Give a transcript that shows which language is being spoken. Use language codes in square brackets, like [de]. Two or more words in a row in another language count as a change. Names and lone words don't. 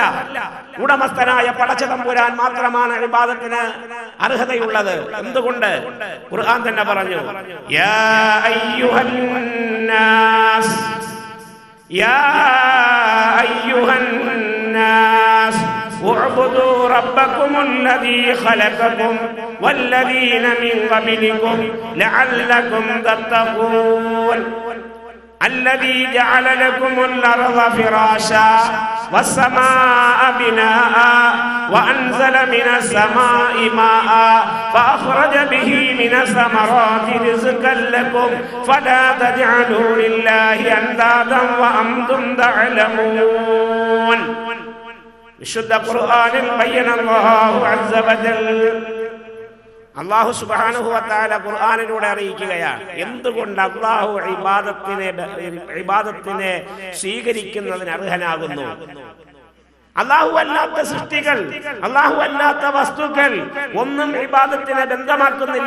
[ml] ഉടമസ്ഥനായ പടച്ചതമ്പുരാൻ മാത്രമാണ് ഇബാദത്തിന് അർഹതയുള്ളത്. എന്തുകൊണ്ട്? ഖുർആൻ തന്നെ പറഞ്ഞു, [ar] يا أيها الناس، يا أيها الناس اعبدوا ربكم الذي خلقكم والذين من قبلكم لعلكم تتقون الذي جعل لكم الأرض فراشا والسماء بناء وأنزل من السماء ماء فأخرج به من الثمرات رزقا لكم فلا تجعلوا لله أندادا وأنتم تعلمون. [ml] വിശുദ്ധ ഖുർആനിൽ [ar] بين الله عز وجل, [ml] അല്ലാഹു [ar] سبحانه وتعالى [ml] ഖുർആനിലൂടെ അറിയിക്കുകയാണ് എന്തുകൊണ്ട് അല്ലാഹു ഇബാദത്തിനെ സ്വീകരിക്കുന്നതിന് അർഹനാകുന്നു. അല്ലാഹു അല്ലാത്ത സൃഷ്ടികൾ, അല്ലാഹു അല്ലാത്ത വസ്തുക്കൾ ഒന്നും ഇബാദത്തിനെ ബന്ധമാക്കുന്നില്ല.